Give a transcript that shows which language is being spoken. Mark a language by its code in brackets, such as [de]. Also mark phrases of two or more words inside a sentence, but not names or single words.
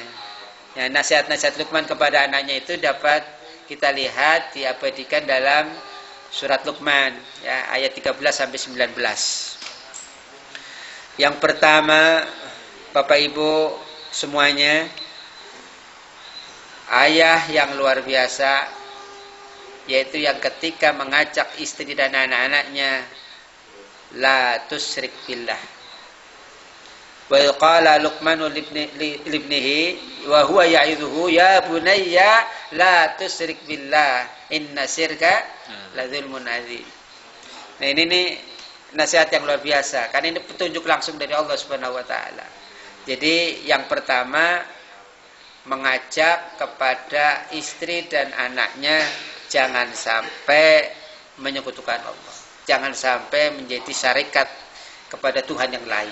[id] Ya, nasihat-nasihat Luqman kepada anaknya itu dapat kita lihat diabadikan dalam surat Luqman ya, ayat 13 sampai 19. Yang pertama, Bapak Ibu semuanya, ayah yang luar biasa, yaitu yang ketika mengajak istri dan anak-anaknya, [ar] لا تشرك بالله. وقال لقمان لابنه وهو يعظه يا بني لا تشرك بالله إن الشرك لظلم عظيم. [id] Nah ini nih nasihat yang luar biasa, karena ini petunjuk langsung dari Allah [ar] سبحانه وتعالى. [id] Jadi yang pertama, mengajak kepada istri dan anaknya jangan sampai menyekutukan Allah, jangan sampai menjadi syarikat kepada Tuhan yang lain.